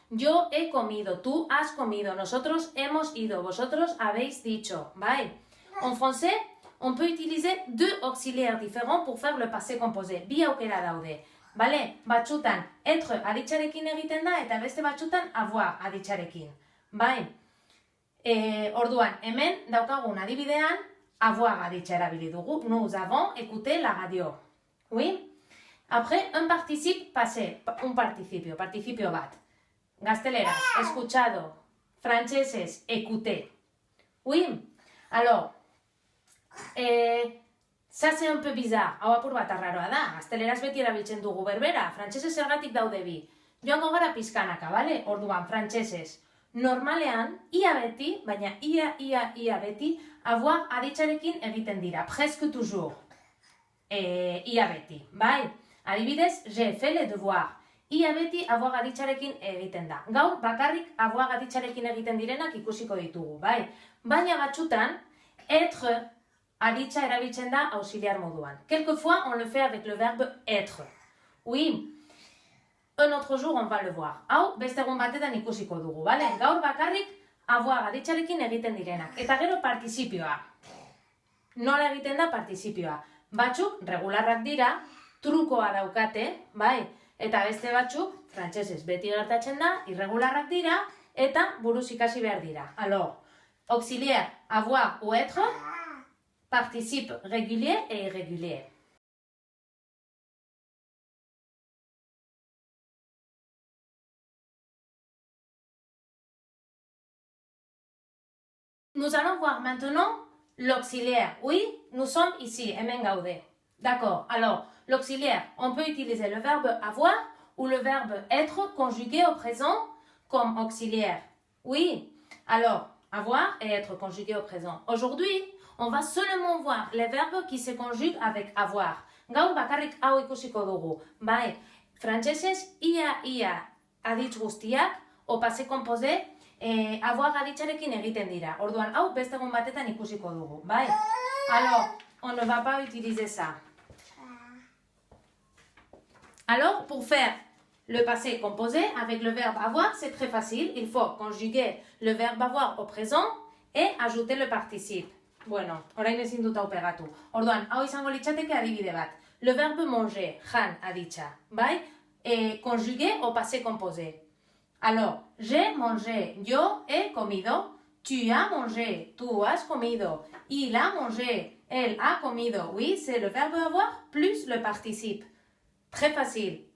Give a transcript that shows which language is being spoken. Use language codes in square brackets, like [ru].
[es] Yo he comido, tú has comido, nosotros hemos ido, vosotros habéis dicho. [en] Bye. [fr] En français, on peut utiliser deux auxiliaires différents pour faire le passé composé. [eu] Bi aukera daude. Vale? Batzutan, être aditzarekin egiten da eta beste batzutan avoir aditzarekin. Bai? Orduan, hemen daukagun adibidean avoir aditza erabili dugu. [fr] Nous avons écouté la radio. Oui? Après, un participe passé, un participio, participio bat. [eu] Gazteleraz, escuchado. Frantsesez, écouté. Oui? [fr] Alors, ça c'est un peu bizarre. [eu] Hau apur bat arraroa da. Gazteleraz beti erabiltzen dugu berbera. Frantsesez zergatik daude bi. Joango gara pizkanaka, bale? Orduan, frantsesez. Normalean, ia beti, baina ia beti, avoir aditzarekin egiten dira. [fr] Presque toujours. [eu] Ia beti, bai? Adibidez, j'ai fait les devoirs. Ia beti avoir aditzarekin egiten da. Gaur bakarrik avoir aditzarekin egiten direnak ikusiko ditugu, bai? Baina batzutan, être aditza erabiltzen da auxiliar moduan. [fr] Quelquefois, on le fait avec le verbe être. Oui, un autre jour, on va le voir. [eu] Hau, beste egun batetan ikusiko dugu, bale? Gaur bakarrik avoir aditzarekin egiten direnak. Eta gero participioa. Nola egiten da participioa? Batzuk regularrak dira, trukoa daukate, bai? Eta beste batzuk, frantsesez beti gertatzen da, irregularrak dira, eta buruz ikasi behar dira. [fr] Alors, auxiliaire, avoir ou être, participe régulier et irrégulier. Nous allons voir maintenant l'auxiliaire. Oui, nous sommes ici, [eu] hemen gaude. [fr] D'accord, alors l'auxiliaire, on peut utiliser le verbe avoir ou le verbe être conjugué au présent comme auxiliaire. Oui, alors avoir et être conjugué au présent. Aujourd'hui, on va seulement voir les verbes qui se conjuguent avec avoir. [eu] Gaur bakarrik hau ikusiko dugu. Bai, frantsesez ia aditz guztiak o passé composé avoir aditzarekin egiten dira. Orduan, hau beste egun batetan ikusiko dugu, bai? [fr] Alors, on ne va pas utiliser ça. Alors, pour faire le passé composé avec le verbe avoir, c'est très facile. Il faut conjuguer le verbe avoir au présent et ajouter le participe. [eu] Bueno, orain ezin dut hau pegatu. Orduan, hau izango litzateke adibide bat. [fr] Le verbe manger, [eu] jan aditza, bai? [fr] Conjugué au passé composé. Alors, j'ai mangé, [es] yo he comido, [fr] tu as mangé, [es] tu has comido, [fr] il a mangé, elle a comido. Oui, c'est le verbe avoir plus le participe. Très facile.